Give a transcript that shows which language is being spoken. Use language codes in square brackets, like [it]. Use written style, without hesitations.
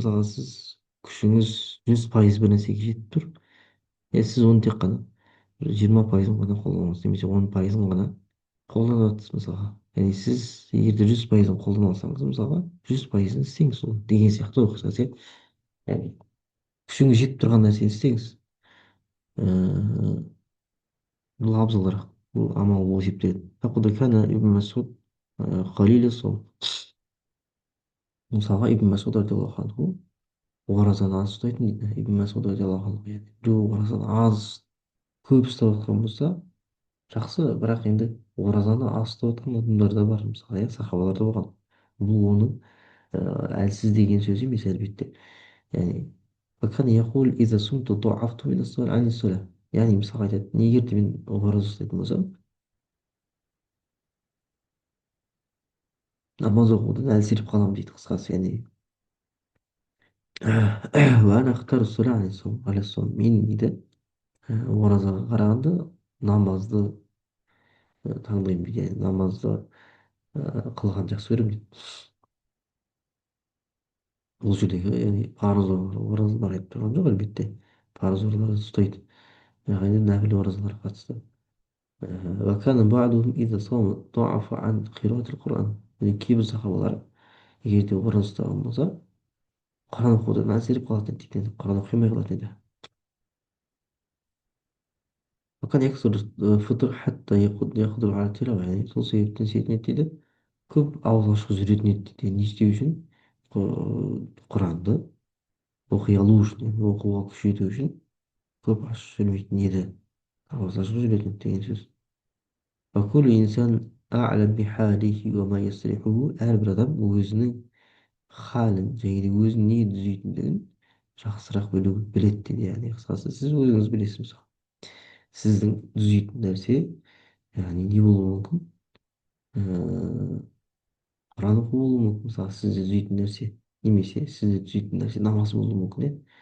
[kk] Мысалға сіз күшіңіз 100% бір нәрсеге жетіп тұр, сіз оны тек қана 20%-ын ғана қолданасыз, немесе 10%-ын ғана қолданып жатырсыз мысалға. яғни сіз егер де 100%-ын қолдана алсаңыз, мысалға 100%-ын істеңіз ол деген сияқты ғой қысқасы. яғни күшіңіз жетіп тұрған нәрсені істеңіз. бұл абзалырақ, бұл амал болып есептеледі. [ar] فقد كان ابن مسعود قليل الصوم. [kk] мысалға ибн масуд радиаллаху анху оразаны аз ұстайтын дейді. ибн масуд радиаллаху анху, яғни біреу оразаны аз көп ұстап жатқан болса жақсы, бірақ енді оразаны аз ұстап жатқан адамдар да бар, мысалы, сахабалар да болған. бұл оның әлсіз деген сөз емес әлбетте. яғни [ar] وكان يقول إذا صمت ضعفت من عن الصلاة. [kk] яғни мысалға айтады, егер де мен ораза ұстайтын болсам намаз оқудан әлсіреп қаламын дейді қысқасы. яғни мен дейді оразаға қарағанда намазды таңдаймын дейді. яғни намазды қылған жақсы көремін дейді. бұл жердегі яғни парыз оразалар айтып тұрған жоқ әлбетте, парыз оразаларды ұстайды, бірақ енді нәпіл оразаларға қатысты. [ar] وكان بعضهم إذا صام ضعف عن قراءة القرآن. [kk] яғни кейбір сахабалар егер де ораза ұстаған болса құран оқудан әлсіреп қалатын еді дейді, құран оқи алмай қалатын еді. [ar] وكان يكثر الفطر حتى يقدر على التلاوة. [kk] яғни сол себептен сетін еді дейді, көп ауыз ашық жүретін еді дейді. не істеу үшін? құранды оқи алу үшін, оқуға күшейту үшін көп ашық жүрмейтін еді, ауыз ашық жүретін деген сөз. [ar] وكل إنسان أعلم بحاله وما يصلحه. [kk] әрбір адам өзінің халін және де өзінің не түзейтіндігін жақсырақ біледі дейді. яғни қысқасы сіз өзіңіз білесіз, мысалы сіздің түзейтін нәрсе яғни не болуы мүмкін, құран оқу болуы мүмкін, мысалы сізде түзейтін нәрсе, немесе сізде түзейтін нәрсе намаз болуы мүмкін.